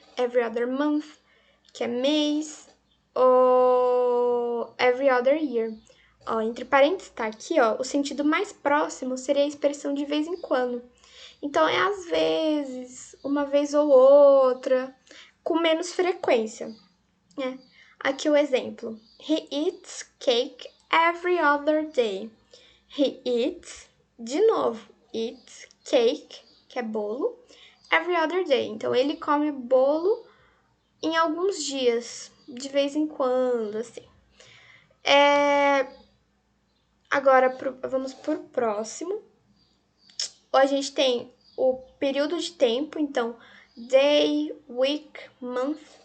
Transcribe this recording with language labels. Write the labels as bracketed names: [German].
[English] Every other month, [Portuguese] que é mês. [English] Ou every other year. [Portuguese] Ó, entre parênteses tá aqui, ó, o sentido mais próximo seria a expressão de vez em quando. Então, é às vezes, uma vez ou outra, com menos frequência. Aqui o exemplo. [English] He eats cake every other day. He eats, [Portuguese] de novo, [English] eats cake, [Portuguese] que é bolo, [English] every other day. [Portuguese] Então, ele come bolo em alguns dias, de vez em quando, assim. Agora, vamos pro próximo. A gente tem o período de tempo, então, day, week, month.